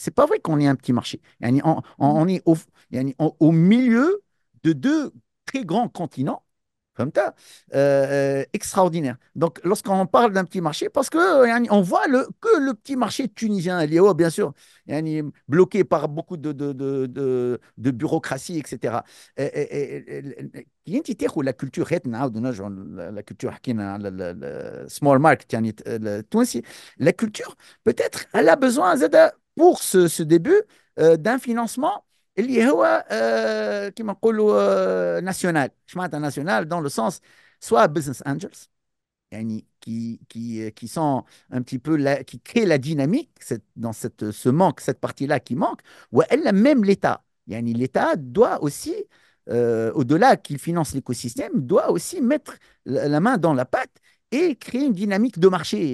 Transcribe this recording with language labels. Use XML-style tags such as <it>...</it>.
<fr>C'est pas vrai qu'on est un petit marché. يعني on est au milieu de deux très grands continents. فهمت extraordinaire. Donc, lorsqu'on parle d'un petit marché, parce que on voit que le petit marché tunisien, il est bien sûr يعني bloqué par beaucoup de bureaucratie, etc.</fr> <ar>كي انت تاخذ لا كولتور هات نعاودوا نرجعوا لا كولتور حكينا على السمول ماركت يعني التونسي لا كولتور</ar> <fr>peut-être elle a besoin</fr> <ar>زاد</ar> <fr>pour ce début d'un financement</fr> <ar>اللي هو كما نقولوا ناسيونال. ايش معناتها ناسيونال</ar> <fr>dans le sens soit business angels يعني qui sont un petit peu qui créent la dynamique dans ce manque, cette partie-là qui manque, ou elle, même l'État. يعني l'État doit aussi, au-delà qu'il finance l'écosystème, doit aussi mettre la main dans la pâte et créer une dynamique de marché.</fr>